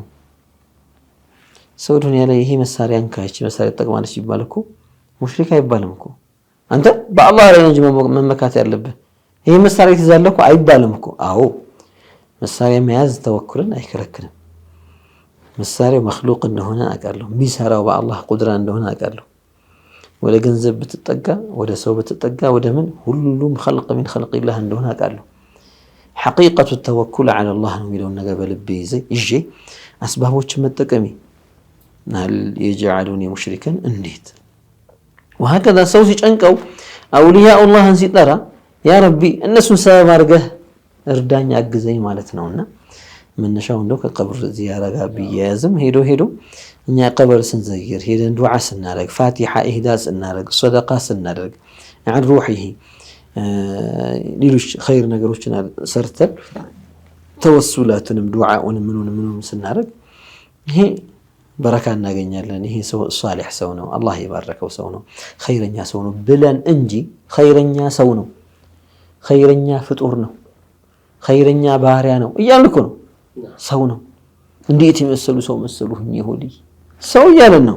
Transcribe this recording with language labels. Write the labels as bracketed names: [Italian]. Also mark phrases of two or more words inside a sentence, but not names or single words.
[Amharic] ሰው ዱንያ ላይ ይሄ መሳሪያ እንካች መሳሪያ ተጠቅማለች ይባል እኮ ሙሽሪክ አይባልም እኮ። አንተ በአላህ ላይ እንጂ መመካት ያለብህ ይሄ መሳሪያ ትይዛለህ እኮ አይባልም እኮ። አዎ መሳሪያ መያዝ ተወኩልን አይከለክልም። መሳሪያው መክሉቅ እንደሆነ አውቃለሁ፣ የሚሰራው በአላህ ቁድራ እንደሆነ አውቃለሁ። ወደ ገንዘብ ብትጠጋ ወደ ሰው ብትጠጋ ወደ ምን ሁሉም [Arabic] خلق من خلق الله [Amharic] እንደሆነ አውቃለሁ። ሐቂቀቱ ተወኩል [Arabic] على الله [Amharic] ነው የሚለውን ነገር በልቤ ይዤ አስባቦችን መጠቀሜ [Arabic] هل يجعلني مشركا [Amharic] እንዴት وهكذا ሰው ሲጨንቀው አውሊያኡ አላህን ሲጠራ [Arabic] يا ربي [Amharic] እነሱን ሰበብ አድርገህ እርዳኝ አግዘኝ ማለት ነውና መነሻው እንደው ከቀብር ዚያራ ጋር ቢያያዝም ሄዶ እኛ ቀብር ስንዘይር ሄደን ዱዓ ስናደርግ ፋቲሓ ኢህዳስ ስናደርግ ሰደቃ ስናደርግ [Arabic] عن روحه [Amharic] ሌሎች ኸይር ነገሮችን ሰርተን ተወሱላትንም ዱዓኡንም ምኑንም ስናደርግ ይሄ በረካ እናገኛለን። ይሄ ሰው ሷሊህ ሰው ነው፣ አላህ የባረከው ሰው ነው፣ ኸይረኛ ሰው ነው ብለን እንጂ ኸይረኛ ሰው ነው፣ ኸይረኛ ፍጡር ነው፣ ኸይረኛ ባሪያ ነው እያልን እኮ ነው። ሰው ነው እንዴት የመሰሉ ሰው መሰሉኝ ይሁዲ ሰው እያልን ነው።